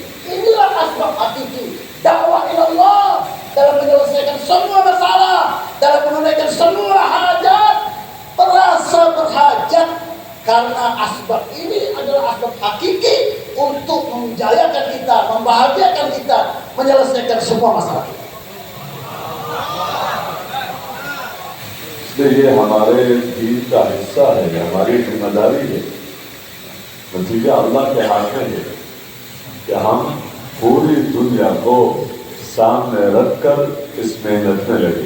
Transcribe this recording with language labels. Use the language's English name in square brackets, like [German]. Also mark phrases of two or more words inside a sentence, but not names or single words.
[Indonesian] Inilah asbab hakiki dakwah ilallah dalam menyelesaikan semua masalah, dalam menunaikan semua hajat, merasa berhajat karena asbab ini adalah asbab hakiki untuk menjayakan kita, membahagiakan kita, menyelesaikan semua masalah. [Urdu] اس لیے یہ ہمارے دین کا حصہ ہے، ہماری ذمہ داری ہے. نتیجہ اللہ کے ہاتھ میں ہے کہ ہم پوری دنیا کو سامنے رکھ کر اس محنت میں لگے.